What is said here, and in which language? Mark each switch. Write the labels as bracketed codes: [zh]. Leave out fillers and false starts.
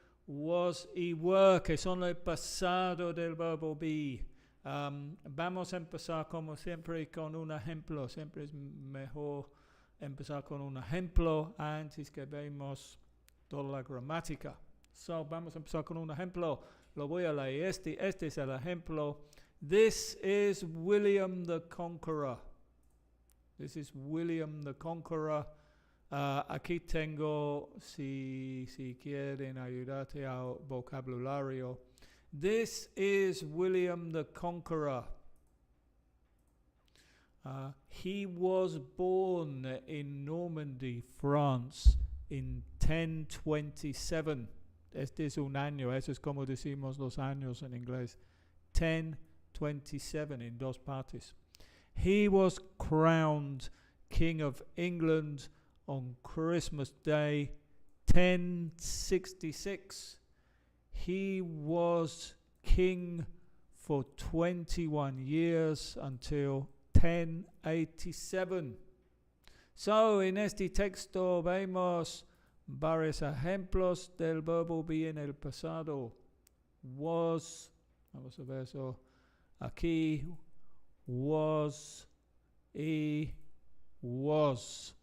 [es] Was y were, que son el pasado del verbo be. Vamos a empezar como siempre con un ejemplo. Siempre es mejor empezar con un ejemplo antes que vemos toda la gramática. Vamos a empezar con un ejemplo. Lo voy a leer. Este es el ejemplo. [en] This is William the Conqueror. This is William the Conqueror. [es] Aquí tengo, si quieren ayudarte al vocabulario. [en] This is William the Conqueror. He was born in Normandy, France, in 1027. [es] Este es un año, eso es como decimos los años en inglés. 1027 en dos partes. [en] He was crowned King of England on Christmas Day, 1066. He was king for 21 years until 1087. [es] En este texto vemos varios ejemplos del verbo be en el pasado. Was, vamos a ver eso aquí, was y was.